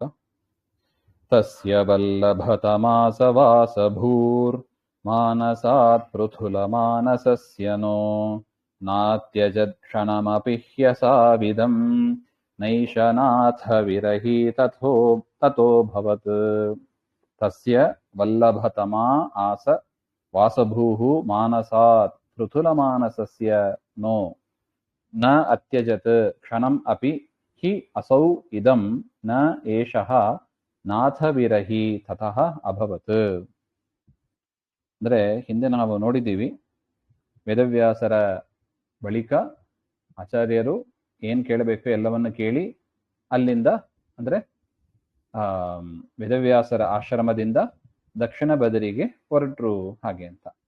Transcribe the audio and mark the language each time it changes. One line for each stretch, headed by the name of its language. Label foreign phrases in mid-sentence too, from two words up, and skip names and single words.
Sanskrit: ತಸ್ಯ ವಲ್ಲಭತಮಾಸ ವಾಸಭೂರ್ ಮಾನಸಾತ್ ಪೃಥುಲ ಮಾನಸಸ್ಯ ನೋ ನಾತ್ಯಜತ್ ಕ್ಷಣಮಪಿ ಹ್ಯಸಾವಿದಂ ನೈಷನಾಥ ವಿರಹಿ ತಥೋಭವತ್. ತಸ್ಯ ವಲ್ಲಭತಮಾ ಆಸ ವಾಸಭೂಃ ಮಾನಸಾತ್ ಪೃಥುಲ ಮಾನಸಸ್ಯ ನೋ ನ ಅತ್ಯಜತ್ ಕ್ಷಣಂ ಅಪಿ ಹಿ ಅಸೌ ಇದಂ ನ ಏಷಃ ನಾಥ ವಿರಹಿ ತತಃ ಅಭವತ್.
Kannada: ಅಂದ್ರೆ ಹಿಂದೆ ನಾವು ನೋಡಿದ್ದೀವಿ, ವೇದವ್ಯಾಸರ ಬಳಿಕ ಆಚಾರ್ಯರು ಏನ್ ಕೇಳಬೇಕು ಎಲ್ಲವನ್ನು ಕೇಳಿ ಅಲ್ಲಿಂದ ಅಂದ್ರೆ ವೇದವ್ಯಾಸರ ಆಶ್ರಮದಿಂದ ದಕ್ಷಿಣ ಬದರಿಗೆ ಹೊರಟ್ರು ಹಾಗೆ ಅಂತ.